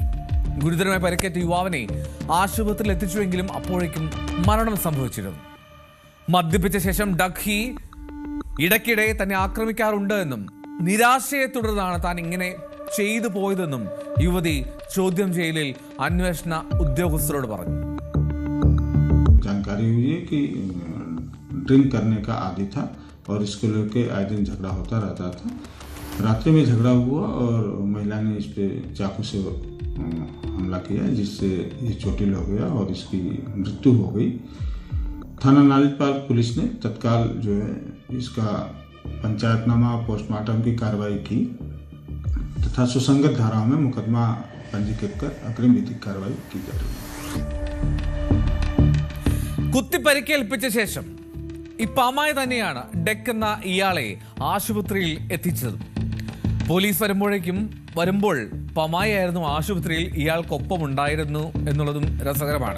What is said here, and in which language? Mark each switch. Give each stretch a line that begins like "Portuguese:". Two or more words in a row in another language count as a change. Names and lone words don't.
Malayalam: ഗുരുതരമായി പരിക്കേറ്റ യുവാവിനെ ആശുപത്രിയിൽ എത്തിച്ചുവെങ്കിലും അപ്പോഴേക്കും മരണം സംഭവിച്ചിരുന്നു. മദ്യപിച്ച ശേഷം ഡക് ഹി ഇടയ്ക്കിടെ തന്നെ ആക്രമിക്കാറുണ്ട് എന്നും നിരാശയെ തുടർന്നാണ് താൻ ഇങ്ങനെ ചെയ്തു പോയതെന്നും യുവതി ചോദ്യം ചെയ്യലിൽ അന്വേഷണ ഉദ്യോഗസ്ഥരോട് പറഞ്ഞു.
Hindi: जानकारी हुई है कि ड्रिंक करने का आदी था और इसको लेके आए दिन झगड़ा होता रहता था. रात्रि में झगड़ा हुआ और महिला ने इस पे चाकू से हमला किया, जिससे ये चोटिल हो गया और इसकी मृत्यु हो गई. थाना नालीपाल पुलिस ने तत्काल जो है इसका पंचायतनामा पोस्टमार्टम की कार्रवाई की तथा सुसंगत धाराओं में मुकदमा पंजीकृत कर अग्रिम विधिक कार्रवाई की जा रही है.
Malayalam: കുത്തിപ്പരിക്കേൽപ്പിച്ച ശേഷം ഈ പമായി തന്നെയാണ് ഡെക്ക് എന്ന ഇയാളെ ആശുപത്രിയിൽ എത്തിച്ചത്. പോലീസ് വരുമ്പോൾ പമായി ആയിരുന്നു ആശുപത്രിയിൽ ഇയാൾക്കൊപ്പം ഉണ്ടായിരുന്നു എന്നുള്ളതും രസകരമാണ്.